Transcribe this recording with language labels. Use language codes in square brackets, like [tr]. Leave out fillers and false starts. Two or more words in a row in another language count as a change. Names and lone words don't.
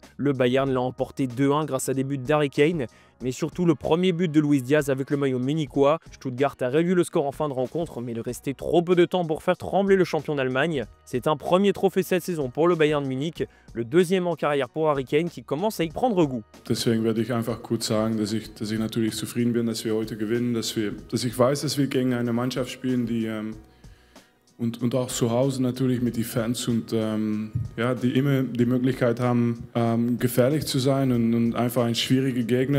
[fr] Le Bayern l'a emporté 2-1 grâce à des buts d'Harry Kane, mais surtout le premier but de Luis Diaz avec le maillot munichois. Stuttgart a réduit le score en fin de rencontre, mais il restait trop peu de temps pour faire trembler le champion d'Allemagne. C'est un premier trophée cette saison pour le Bayern Munich, le deuxième en carrière pour Harry Kane qui commence à y prendre goût. [de] Deswegen werde ich einfach kurz sagen, dass ich natürlich zufrieden bin, dass wir heute gewinnen, dass ich weiß, dass wir gegen eine Mannschaft spielen, die und auch zu Hause natürlich mit den Fans und ja, die immer die Möglichkeit haben, gefährlich zu sein und einfach ein schwieriger Gegner.